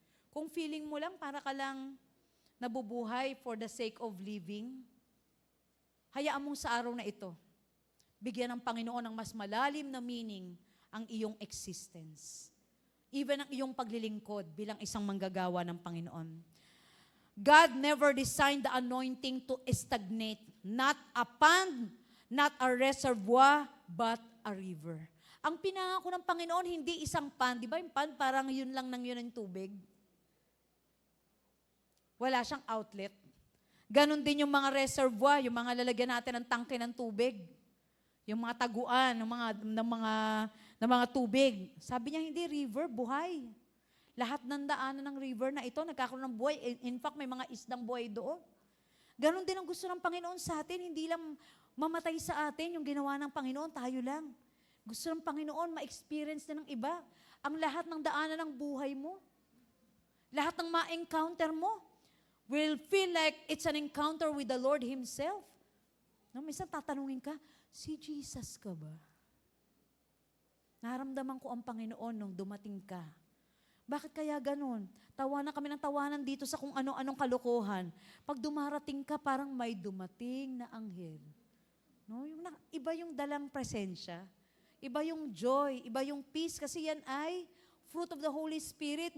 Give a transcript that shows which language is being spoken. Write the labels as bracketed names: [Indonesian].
[Filipino] Kung feeling mo lang, para ka lang nabubuhay [English] for the sake of living, [Filipino] hayaan mong sa araw na ito, bigyan ng Panginoon ng mas malalim na meaning ang iyong existence. Even ang iyong paglilingkod bilang isang manggagawa ng Panginoon. [English] God never designed the anointing to stagnate, not a pond, not a reservoir, but a river. [Filipino] Ang pinangako ng Panginoon, hindi isang pond. Di ba yung pond, parang yun lang nang yun ang tubig? Wala siyang outlet. Ganon din yung mga reservoir, yung mga lalagyan natin ng tangke ng tubig. Yung mga taguan ng mga tubig. Sabi niya, hindi, river, buhay. Lahat ng daanan ng river na ito, nagkakaroon ng buhay. In fact, may mga isdang buhay doon. Ganon din ang gusto ng Panginoon sa atin. Hindi lang mamatay sa atin yung ginawa ng Panginoon, tayo lang. Gusto ng Panginoon, ma-experience na ng iba. Ang lahat ng daanan ng buhay mo. Lahat ng ma-encounter mo [English] will feel like it's an encounter with the Lord Himself. [Filipino] No, minsan tatanungin ka, si Jesus ka ba? Naramdaman ko ang Panginoon nung dumating ka. Bakit kaya ganun? Tawanan kami ng tawanan dito sa kung ano-anong kalokohan. Pag dumarating ka, parang may dumating na anghel. No? Iba yung dalang presensya. Iba yung joy, iba yung peace, kasi yan ay [English] fruit of the Holy Spirit.